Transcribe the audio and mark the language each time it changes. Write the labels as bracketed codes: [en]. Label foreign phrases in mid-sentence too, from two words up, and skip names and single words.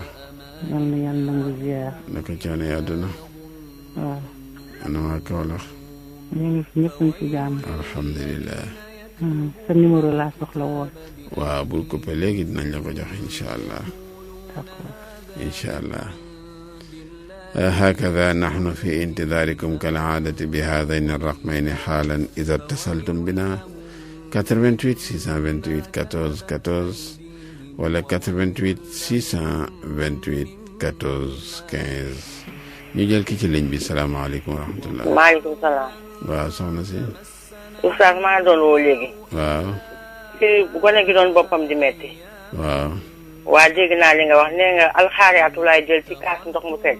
[wo] yal na yàlla nangu ziar. naka coono yi àdduna. waaw. ana waa Kaolack. ñu ngi fi ñëpp ñu ci jàmm. alhamdulilah. sa numéro laa soxla woon. waaw bul coupé léegi dinañ la ko jox [ar] إن شاء الله. [wo] d'accord. [ar] إن شاء الله. هكذا نحن في انتظاركم كالعادة بهذين الرقمين حالا إذا اتصلتم بنا 88 628 14 14 ولا 88 628 14 15 [wo] ñu jël ki ci ligne bi [ar] السلام عليكم ورحمة الله. عليكم السلام. [wo] waaw soxna si. oustaz maa doon woo léegi. waaw. fii bu gone gi doon boppam di metti. waaw. waa dégg naa li nga wax nee nga alxaariatu laay jël ci kaas ndox mu sedd.